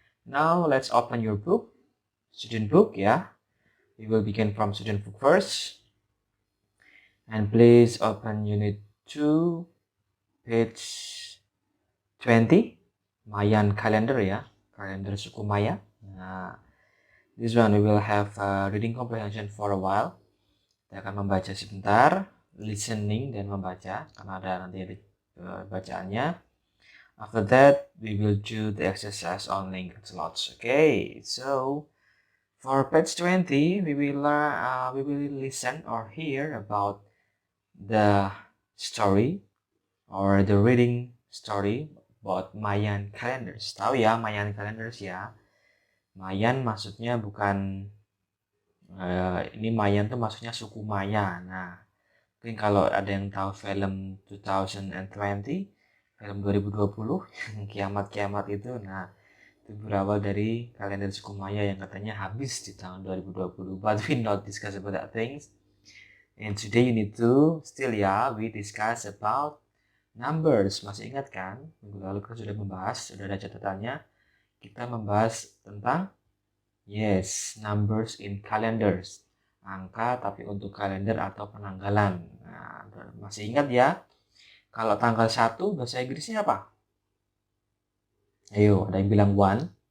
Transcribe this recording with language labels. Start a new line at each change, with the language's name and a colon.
English: Now let's open your book, student book, We will begin from student book first. And please open unit 2, page 20, Mayan calendar,
Indonesian: Kalender suku Maya.
English: Nah, this one we will have reading comprehension for a while.
Indonesian: Kita akan membaca sebentar, listening dan membaca, karena ada nanti bacaannya.
English: After that, we will do the exercise on language lots. Okay, so for page 20, we will listen or hear about the story or the reading story about Mayan calendars.
Indonesian: Tahu ya Mayan calendars ya? Mayan maksudnya bukan ini Mayan tuh maksudnya suku Maya. Nah, mungkin kalau ada yang tahu film 2020, film 2020 yang kiamat-kiamat itu, nah itu berawal dari kalender suku Maya yang katanya habis di tahun 2020.
English: But we not discuss about that things. And today you need to still we discuss about numbers.
Indonesian: Masih ingat kan? Minggu lalu kita sudah membahas, sudah ada catatannya. Kita membahas tentang
English: numbers in calendars.
Indonesian: Angka tapi untuk kalender atau penanggalan. Nah, masih ingat ya? Kalau tanggal 1 bahasa Inggrisnya apa? Ayo, ada yang bilang 1.